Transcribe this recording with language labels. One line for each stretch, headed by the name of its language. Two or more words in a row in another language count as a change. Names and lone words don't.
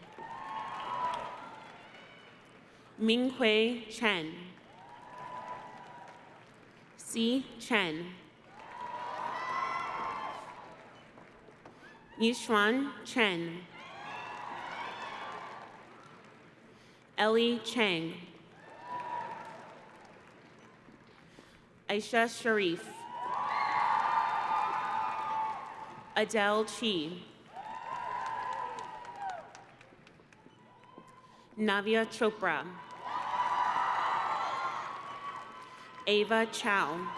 English: Minghui Chen. Si Chen. Yishuan Chen. Ellie Chang. Aisha Sharif. Adele Chi. Navya Chopra. Ava Chow.